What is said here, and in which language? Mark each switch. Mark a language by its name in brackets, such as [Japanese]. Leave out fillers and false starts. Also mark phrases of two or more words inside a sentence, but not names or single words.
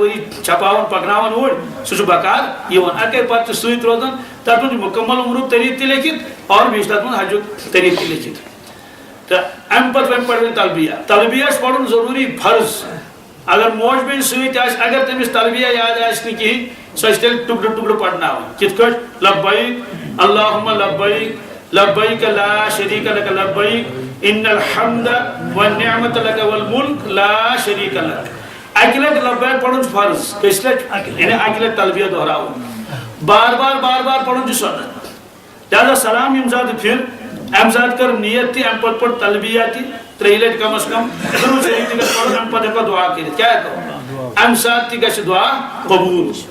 [Kashmiri] ؤری چھپاوان پکناوان اوٗرۍ سُہ چھُ بکار یِوان اکے پرچہِ سۭتۍ روزان تتھ منٛز چھُ مُکمل عمرُک طریٖقہٕ تہِ لیکھِتھ اور بیٚیہِ چھُ تتھ منٛز حجُک طریٖقہٕ تہِ لیکھِتھ تہٕ امہِ پتہٕ وۄنۍ پرِ تلبیہ تلبیہ چھُ پرُن ضروٗری فرض اگر موج بیٚنہِ سۭتۍ آسہِ اگر تٔمِس تلبیہ یاد آسہِ نہٕ کِہیٖنۍ سۄ چھِ تیٚلہِ ٹُکڑٕ ٹُکڑٕ پرناوٕنۍ کِتھ کٲٹھۍ [Arabic] لبیک اللہُمہ لبیک لبیک لا شریٖک لک لبیک ان الحمد والنعمت لک والملک لا شریٖک لک [Kashmiri] اکہِ لٹہِ لبیک پرُن چھُ فرض کٔژِ لٹہِ یعنی اکہِ لٹہِ تلبیہ دۄہراوُن بار بار پرُن چھُ سنت لہذا سلام ییٚمہِ ساتہٕ پھِر امہِ ساتہٕ کر نیت تہِ امہِ پتہٕ پٔر تلبیہ تہِ 3 لٹہِ کم از کم درود شریٖف تہِ گژھِ پرُن امہِ پتہٕ ہیٚکو دعا کٔرِتھ کیٛاہ ہیٚکو امہِ ساتہٕ تہِ گژھِ دعا قبوٗل